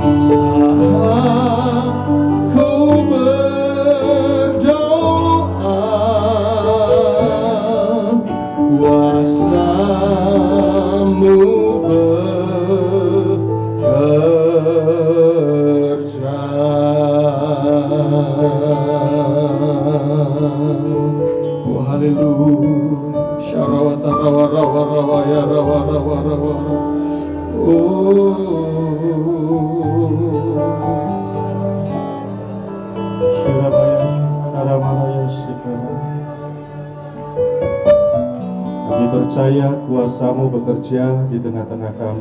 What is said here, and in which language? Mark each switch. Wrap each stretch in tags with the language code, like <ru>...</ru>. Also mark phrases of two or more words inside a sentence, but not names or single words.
<id>saat ku berdoa, kuasa-Mu bekerja. Oh haleluya, syarawata rawa rawa rawa ya rawa rawa rawa. Oh Surabaya Naramanaya Sikara. Kami percaya kuasa-Mu bekerja di tengah-tengah kami.</id>